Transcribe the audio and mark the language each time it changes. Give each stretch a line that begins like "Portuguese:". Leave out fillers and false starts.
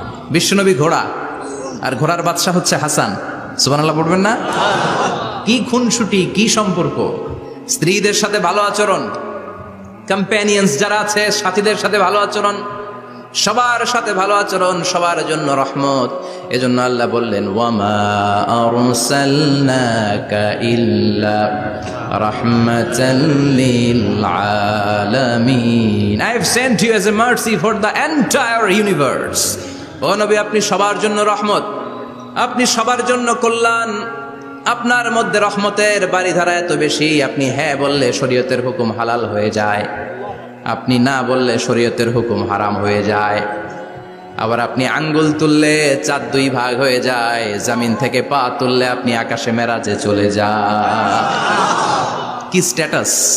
Bangla: বিশ্বনবী ঘোড়া, আর ঘোড়ার বাদশা হচ্ছে হাসান। সুবহানাল্লাহ পড়বেন না? কি খুনসুটি, কি সম্পর্ক! স্ত্রীদের সাথে ভালো আচরণ, কম্প্যানিয়ন্স যারা আছে সাথীদের সাথে ভালো আচরণ, সবার সাথে ভালো আচরণ, সবার জন্য রহমত। এজন্য আল্লাহ বললেন,
Arabic: ওয়ামা আরসালনাকা ইল্লা রাহমাতাল লিল আলামিন।
English: I have sent you as a mercy for the entire universe.
Bangla: ও নবী, আপনি সবার জন্য রহমত, আপনি সবার জন্য কল্যাণ। আপনার মধ্যে রহমতের বাড়িধারা এত বেশি, আপনি হ্যাঁ বললে শরীয়তের হুকুম হালাল হয়ে যায়, আপনি না বললে শরীয়তের হুকুম হারাম হয়ে যায়। আবার আপনি আঙ্গুল তুললে চাঁদ 2 ভাগ হয়ে যায়, জমিন থেকে পা তুললে আপনি আকাশে মেরাজে চলে যান। কি স্ট্যাটাস!